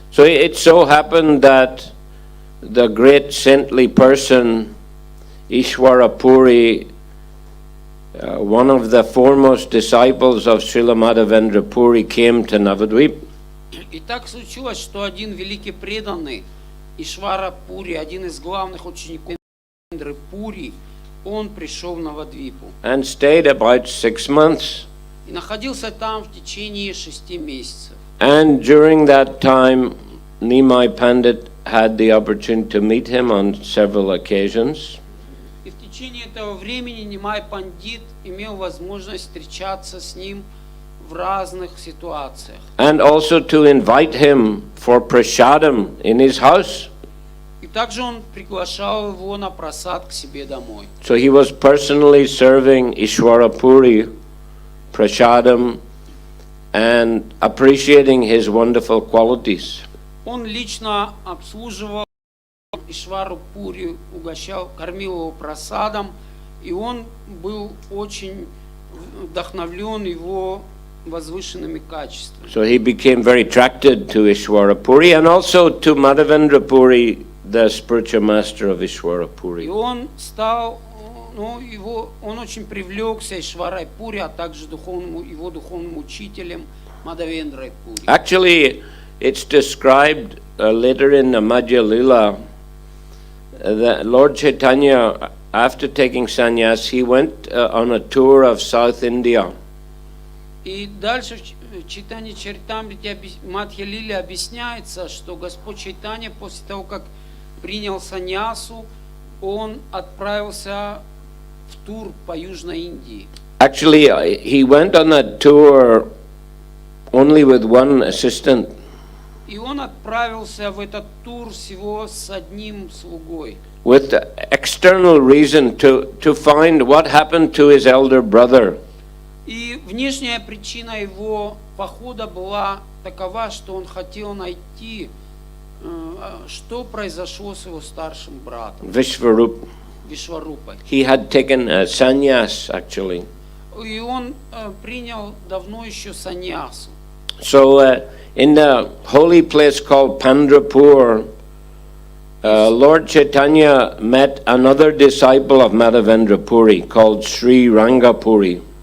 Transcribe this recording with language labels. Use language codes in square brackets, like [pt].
[en] So it so happened that the great saintly person, Ishwara Puri, one of the foremost disciples of Srila Madhavendra Puri, came to Navadvip. [ru] И так случилось, что один великий преданный, Ишвара Пури, один из главных учеников Madhavendra Пури, он пришел в Навадвипу. [en] And stayed about 6 months. [ru] И находился там в течение 6 месяцев. [en] And during that time, Nimai Pandit had the opportunity to meet him on several occasions. [ru] И в течение этого времени Нимай Пандит имел возможность встречаться с ним в в разных ситуациях. [en] And also to invite him for prasadam in his house. [ru] И также он приглашал его на просад к себе домой. [en] So he was personally serving Ishwara Puri, prasadam, and appreciating his wonderful qualities. [ru] Он лично обслуживал Ишвару Пури, угощал, кормил его просадом, и он был очень вдохновлен его возвышенными качествами. [en] So he became very attracted to Ishwara Puri and also to Madhavendra Puri, the spiritual master of Ishwara [ru] И [en] Puri. [ru] он стал, он очень привлекся Ишварой Пури, а также его духовным учителем Мадхавендрой Пури. [en] Actually, it's described later in the Madhya Lila that Lord Chaitanya, after taking sannyas, he went on a tour of South India. [ru] И дальше в Чайтанья Чаритамрите Мадхья Лиле объясняется, что Господь Чайтанья после того, как принял саньясу, он отправился в тур по Южной Индии. [en] Actually, he went on that tour only with one assistant. [ru] И он отправился в этот тур всего с одним слугой. [en] With the external reason to find what happened to his elder brother. [ru] И внешняя причина его похода была такова, что он хотел найти, что произошло с его старшим братом [en] Vishwarup. [ru] Вишварупой. [en] He had taken a sannyas actually. [ru] И он принял давно еще саньясу. [en] So in the holy place called Pandrapur, Lord Chaitanya met another disciple of Madhavendra Puri called Sri Rangapuri.